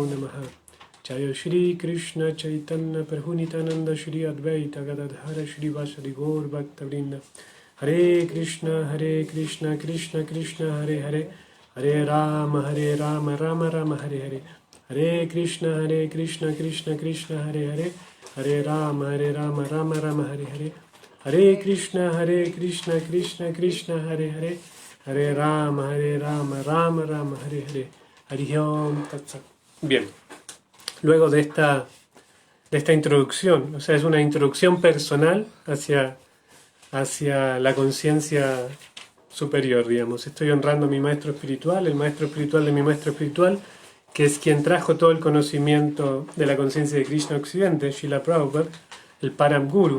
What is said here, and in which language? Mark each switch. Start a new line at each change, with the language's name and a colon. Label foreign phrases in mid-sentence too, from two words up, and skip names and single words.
Sanskrit: नमः जयो श्री कृष्ण चैतन्य प्रभुनित्यानन्द श्री अद्वैत गदाधर श्री वासरि गौर भक्त वृन्द हरे कृष्ण कृष्ण कृष्ण हरे हरे हरे राम राम राम हरे हरे हरे कृष्ण कृष्ण कृष्ण हरे हरे हरे राम राम राम हरे हरे हरे कृष्ण कृष्ण कृष्ण हरे हरे हरे राम राम राम हरे हरे हरे ॐ तत् सत्.
Spanish: Bien, luego de esta introducción, o sea, es una introducción personal hacia la conciencia superior, digamos. Estoy honrando a mi maestro espiritual, el maestro espiritual de mi maestro espiritual, que es quien trajo todo el conocimiento de la conciencia de Krishna a Occidente, Srila Prabhupada, el Param Guru.